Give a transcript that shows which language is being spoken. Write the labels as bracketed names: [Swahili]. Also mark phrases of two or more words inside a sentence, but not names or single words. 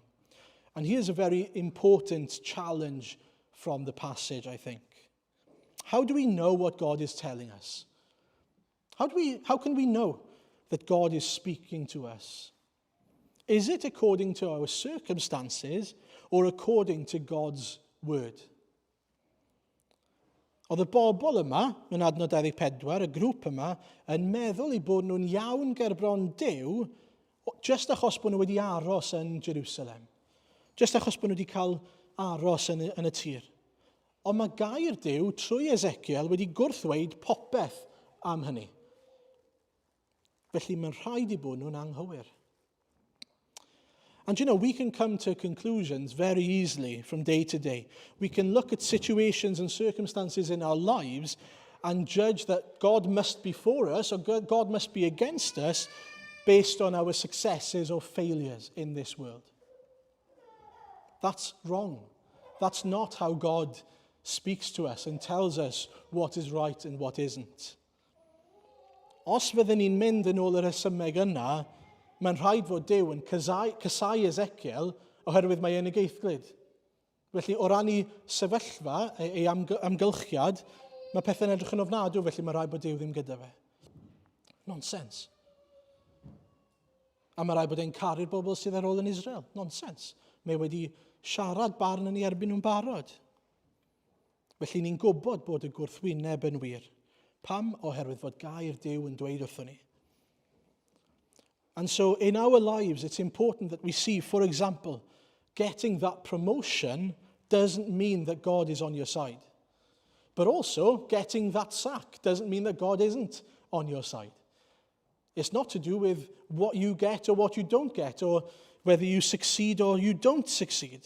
[English] And here's a very important challenge from the passage, I think. How do we know what God is telling us? How can we know that God is speaking to us? Is it according to our circumstances or according to God's word? [Welsh] Oedd y bobl yma, yn adnod 24, y grŵp yma, yn meddwl I bod nhw'n iawn gerbron Duw, just achos bod nhw wedi aros yn Jerusalem. Just achos bod nhw wedi cael aros yn y tir. Ond mae gair Duw trwy Ezekiel wedi gwrthweud popeth am hynny. Felly mae'n rhaid I bod nhw'n anghywir. [English] And you know, we can come to conclusions very easily from day to day. We can look at situations and circumstances in our lives and judge that God must be for us or God must be against us based on our successes or failures in this world. That's wrong. That's not how God speaks to us and tells us what is right and what isn't. [Welsh] Os fydden ni'n mynd yn ôl yr ysymeg yna, mae'n rhaid fod Duw yn cysau Ezekiel oherwydd mae e'n y geithglyd. Felly, o ran ei sefyllfa, ei amgylchiad, mae pethau'n edrych yn ofnadw, felly mae rhaid bod Duw ddim gyda fe. Nonsens. A mae rhaid bod e'n caru'r bobl sydd ar ôl yn Israel. Nonsens. Mae wedi siarad barn yn ei erbyn nhw'n barod. Felly ni'n gwybod bod y gwrthwyneb yn wir. Pam? Oherwydd fod gair Duw yn dweud wrthon ni. [English] And so in our lives, it's important that we see, for example, getting that promotion doesn't mean that God is on your side. But also, getting that sack doesn't mean that God isn't on your side. It's not to do with what you get or what you don't get, or whether you succeed or you don't succeed.